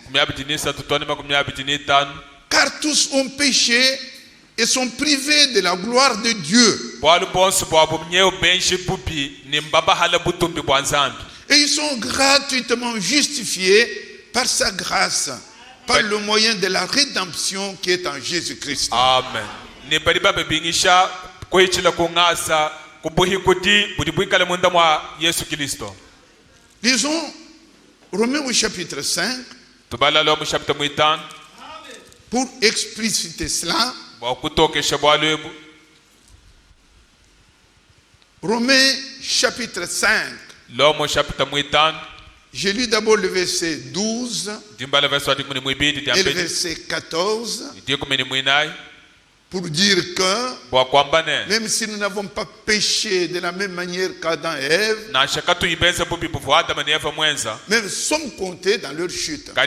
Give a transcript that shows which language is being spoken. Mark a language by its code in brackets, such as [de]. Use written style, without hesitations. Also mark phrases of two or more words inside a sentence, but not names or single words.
[fr] Car tous ont péché et sont privés de la gloire de Dieu. Et ils sont gratuitement justifiés par sa grâce par le moyen de la rédemption qui est en Jésus-Christ. Amen. [lua] Ne bari ba bingisha ko ichila ko ngasa ko buhi kudi budi buikala munda mwa Yesu Kristo. [fr] Lisons Romains au chapitre 5 [lua] Tubala lo mu chapitre 5 [fr] pour expliciter cela. [lua] Ba kutokesha bwalebu. [fr] Romains chapitre 5. [lua] Lo mu chapitre 5. [fr] J'ai lu d'abord le verset 12 et le verset 14 pour dire que même si nous n'avons pas péché de la même manière qu'Adam et Ève, même sommes comptés dans leur chute.